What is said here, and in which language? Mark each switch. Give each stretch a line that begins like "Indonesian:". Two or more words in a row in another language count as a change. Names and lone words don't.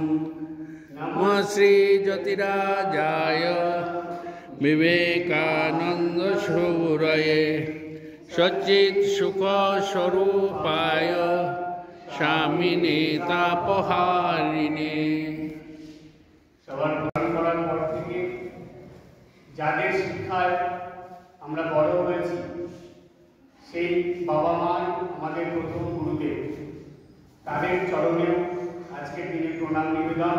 Sanskrit: नमः श्री ज्योतिराजाय विवेकानंद शूरये सच्चित् सुख स्वरूपाय स्वामिने तापहारिणे।
Bangla: সবার প্রণাম করার পর থেকে যাদের শিক্ষায় আমরা বড় হয়েছি সেই বাবা মা আমাদের প্রথম গুরুদেব, তাদের চরণেও আজকের দিনে প্রণাম নিবেদন।